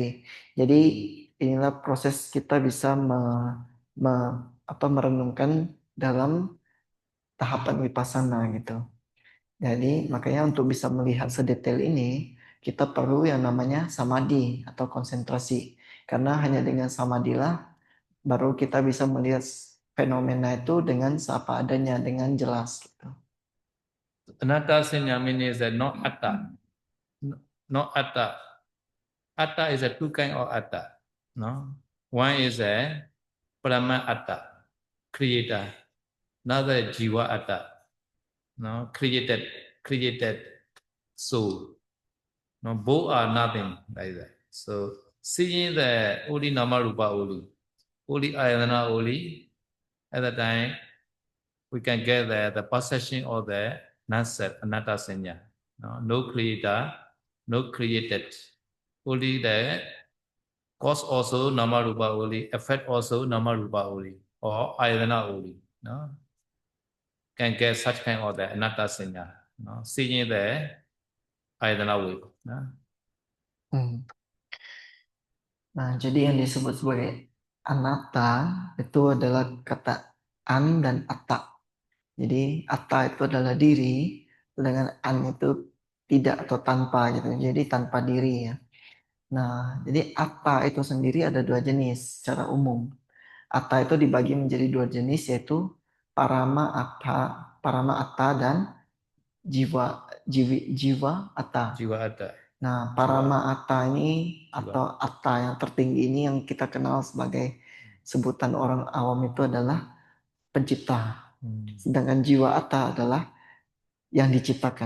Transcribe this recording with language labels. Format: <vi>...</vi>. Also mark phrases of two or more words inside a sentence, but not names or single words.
<id>Jadi inilah proses kita bisa merenungkan dalam tahapan wipasana gitu. Jadi makanya untuk bisa melihat sedetail ini, kita perlu yang namanya samadhi atau konsentrasi. Karena hanya dengan samadhilah baru kita bisa melihat fenomena itu dengan seapa adanya, dengan jelas gitu.</id> <pi>Anatta senya</pi> <en>means that not atta. Not atta. Atta is a two kind of atta. No? One is a</en> <pi>Brahma atta,</pi> <en>creator. Another</en> <pi>jiva atta,</pi> <en>no? Created soul. No, both are nothing like that. So seeing the only</en> <pi>nama rupa</pi> <en>only ayatana only, at the time we can get the possession of the non-self,</en> <pi>anatta senya.</pi> <en>No creator, no created. Only the cause also</en> <pi>nama rupa</pi> <en>only, effect also</en> <pi>nama rupa</pi> <en>only, or ayatana only. No? Can get such kind of the</en> <pi>anatta senya.</pi> <en>No? Seeing the ayatana way. No? Hmm.</en> <id>Nah, jadi yang disebut sebagai anatta itu adalah kata an dan atta. Jadi atta itu adalah diri, dengan an itu tidak atau tanpa gitu. Jadi tanpa diri ya. Nah, jadi atta itu sendiri ada 2 jenis secara umum. Atta itu dibagi menjadi 2 jenis yaitu</id> <pi>parama atta, parama atta</pi> <id>dan</id> <pi>jiwa atta.</pi> <id>Jiwa ada. Nah,</id> <pi>parama atta</pi> <id>ini Jiwa. atau atta yang tertinggi ini yang kita kenal sebagai sebutan orang awam itu adalah pencipta. Sedangkan</id> <pi>jiwa atta</pi> <id>adalah yang diciptakan.</id>